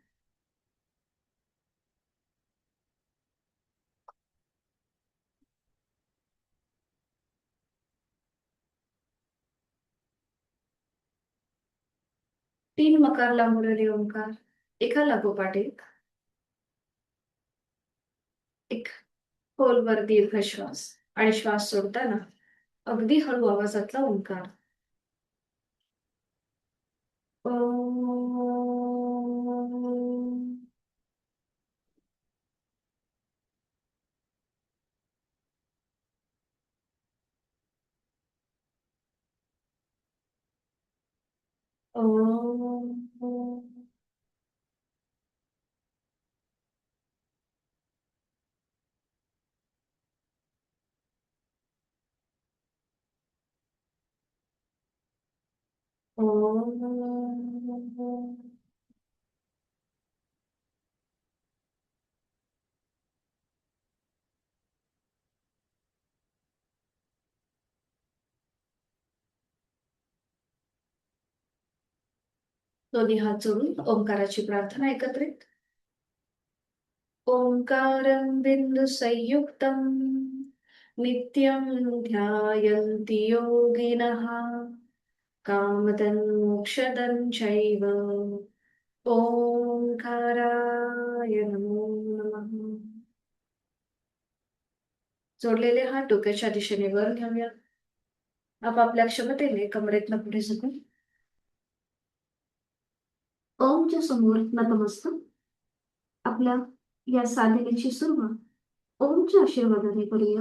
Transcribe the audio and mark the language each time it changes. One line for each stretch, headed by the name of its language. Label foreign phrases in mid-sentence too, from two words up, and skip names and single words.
Marathi: 3 मकार लांबवलेले ओंकार एका लागोपाठ एक खोलवर दीर्घ श्वास आणि श्वास सोडताना अगदी हळू आवाजातला ओंकार. ओम. ओम. ओम. दोन्ही हात जोडून ओंकाराची प्रार्थना एकत्रित.
Sanskrit: ओंकारं बिंदु संयुक्तं नित्यं ध्यायन्ति योगिनः कामदं मोक्षदं चैव. ओंकाराय नमो नमः.
Marathi: जोडलेले हात डोक्याच्या दिशेने वर घेऊया. आपापल्या क्षमतेने कमरेतनं पुढे झुकून ओमच्या समोर नतमस्तक. आपल्या या साधनेची सुरुवात ओमच्या आशीर्वादाने करूया.